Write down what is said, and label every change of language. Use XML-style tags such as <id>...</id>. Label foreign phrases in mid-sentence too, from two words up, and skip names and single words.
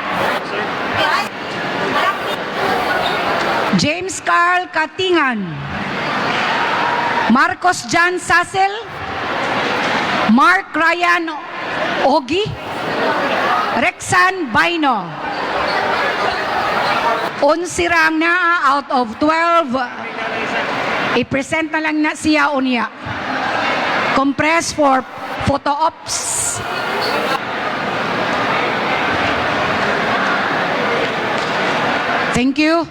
<ceb>James Carl Katingan, Marcos Jan Sasel, Mark Ryan Ogi, Rexan Baino. 11 rang na</ceb> <en>out of 12.</en> <ceb>I-present na lang na siya unya.</ceb> <en>Compress for photo ops. Thank you.</en>